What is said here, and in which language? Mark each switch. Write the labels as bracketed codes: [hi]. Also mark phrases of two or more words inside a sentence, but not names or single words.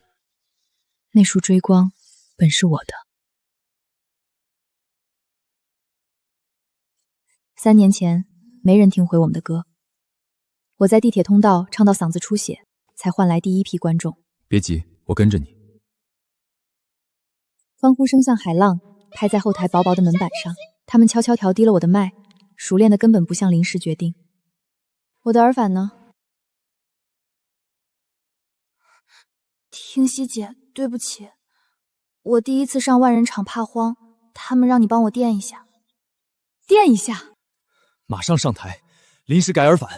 [zh] 那束追光本是我的。3年前，沒人聽回我們的歌。我在地鐵通道唱到嗓子出血，才換來第一批觀眾。別急，我跟着你。歡呼聲像海浪，拍在後台薄薄的門板上。他們悄悄調低了我的麥，熟練的根本不像臨時決定。我的耳返呢？聽熙姐，對不起，我第一次上萬人場怕慌，他們讓你幫我墊一下。墊一下？馬上上台，臨時改耳返。